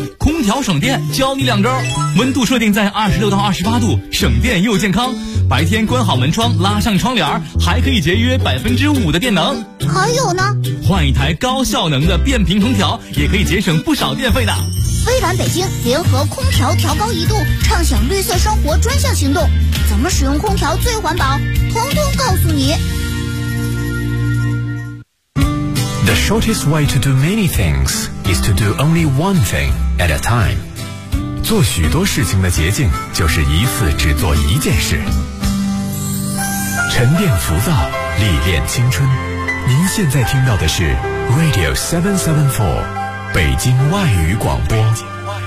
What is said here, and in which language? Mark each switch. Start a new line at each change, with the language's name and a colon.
Chinese: 空调省电教你两招，温度设定在26到28度，省电又健康，白天关好门窗，拉上窗帘，还可以节约5%的电能。还有呢？换一台高效能的变频空调也可以节省不少电费的。微蓝北京联合空调调高一度，畅享绿色生活专项行动，怎么使用空调最环保，通通告诉你。
English: The shortest way to do many things is to do only one thing at a time.
Chinese: 做许多事情的捷径就是一次只做一件事。沉淀浮躁，历练青春。您现在听到的是 Radio 774，北京外语广播。